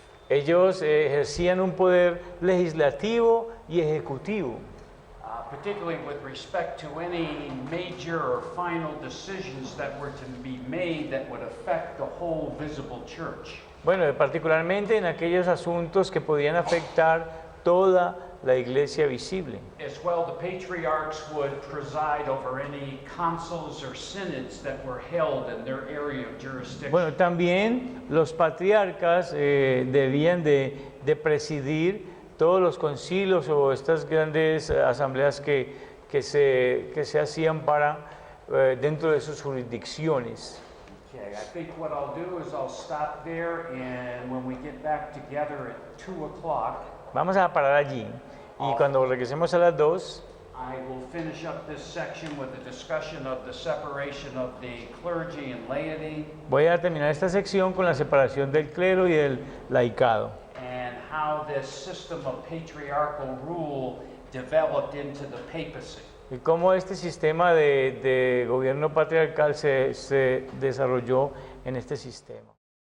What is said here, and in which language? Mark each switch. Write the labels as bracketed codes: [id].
[es] Ellos ejercían un poder legislativo y ejecutivo, [en] Particularly with respect to any major or final decisions that were to be made that would affect the whole visible church. [es] bueno, particularmente en aquellos asuntos que podían afectar toda la iglesia visible. [en] As well, the patriarchs would preside over any councils or synods that were held in their area of jurisdiction. [es] Bueno, también los patriarcas debían de presidir todos los concilios o estas grandes asambleas que se hacían para dentro de sus jurisdicciones. [en] Okay, I think what I'll do is I'll stop there, and when we get back together at 2 o'clock, [es] Vamos a parar allí y cuando regresemos a las 2 [en] I will finish up this section with a discussion of the separation of the clergy and laity [es] voy a terminar esta sección con la separación del clero y del laicado [en] and how this system of patriarchal rule developed into the papacy. [es] y cómo este sistema de gobierno patriarcal se desarrolló en este sistema.